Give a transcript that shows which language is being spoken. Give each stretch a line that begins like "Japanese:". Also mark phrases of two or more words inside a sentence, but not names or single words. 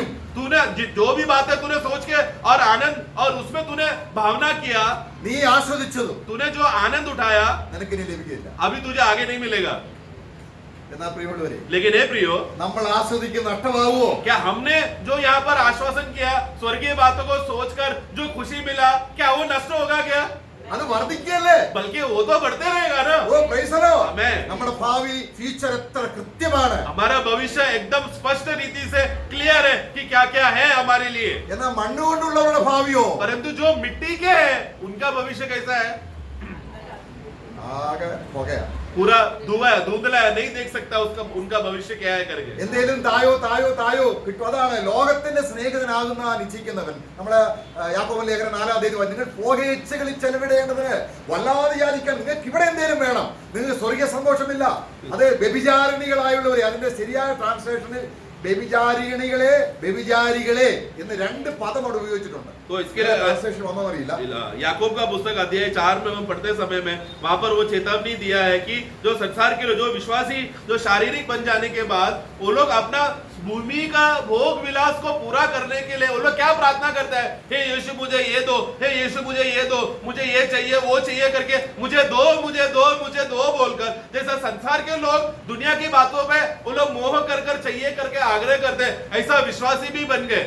Hindi: तूने जो भी बात है तूने सोच के और आनंद और उसमें तूने भावना किया,
Malayalam: നീ ആസ്വദിച്ചതും
Hindi: तूने जो आनंद उठाया
Malayalam: നിനക്ക് ഇനി ലഭിക്കില്ല.
Hindi: अभी तुझे आगे नहीं मिलेगा।
Malayalam: എന്നാ പ്രിയമുള്ളവരെ,
Hindi: लेकिन हे प्रियो,
Malayalam: നമ്മൾ ആസ്വദിക്കുന്ന നഷ്ടമാവുമോ?
Hindi: क्या हमने जो यहाँ पर आश्वासन किया, स्वर्गीय बातों को सोचकर जो खुशी मिला, क्या वो नष्ट होगा क्या?
Malayalam: അത് വർദ്ധിക്കല്ലേ?
Hindi: बल्कि वो तो बढ़ते रहेगा ना।
English: O praise the Lord. Amen.
Malayalam: നമ്മുടെ ഭാവി ഫ്യൂച്ചർ എത്ര കൃത്യമാണ്.
Hindi: हमारा भविष्य एकदम स्पष्ट रीति से क्लियर है कि क्या क्या है हमारे लिए।
Malayalam: എന്നാൽ മണ്ണുകൊണ്ടുള്ളവരുടെ ഭാവിയോ
Hindi: परंतु जो मिट्टी के है उनका भविष्य कैसा है?
Malayalam: ആകെ പുകയാ.
Hindi: पूरा धुंधला है, नहीं देख सकता उसका उनका भविष्य क्या है करके।
Malayalam: എന്തേലും തായോ തായോ തായോ കിട്ടും. അതാണ് ലോകത്തിന്റെ സ്നേഹിതനാകുന്ന നിശ്ചയിക്കുന്നവൻ. നമ്മള് യാക്കോബ് ലേഖനം 4-ാം അധ്യായം, നിങ്ങൾ ഭോഗേച്ഛകളിൽ ചെലവിടേണ്ടതിന് വല്ലാതെ യാചിക്കാൻ നിങ്ങൾക്ക് ഇവിടെ എന്തേലും വേണം. നിങ്ങൾക്ക് സ്വർഗീയ സന്തോഷമില്ല. അത് വ്യഭിചാരിണികളായുള്ളവരെ, അതിന്റെ ശരിയായ ട്രാൻസ്ലേഷനിൽ വ്യഭിചാരികളെ എന്ന് രണ്ട് പദം അവിടെ ഉപയോഗിച്ചിട്ടുണ്ട്.
Hindi: तो इसके लिए
Malayalam: ട്രാൻസ്ലേഷൻ ഒന്നും അറിയില്ല.
Hindi: याकूब का पुस्तक अध्याय 4 में हम पढ़ते समय में वहां पर वो चेतावनी दिया है कि जो संसार के लोग, जो विश्वासी, जो शारीरिक बन जाने के बाद वो लोग अपना भूमि का भोग विलास को पूरा करने के लिए वो लोग क्या प्रार्थना करता है? हे यीशु मुझे ये दो, हे यीशु मुझे ये दो, मुझे ये चाहिए वो चाहिए करके मुझे दो बोलकर, जैसा संसार के लोग दुनिया की बातों पे वो लोग मोह कर चाहिए करके आग्रह करते हैं, ऐसा विश्वासी भी बन गए।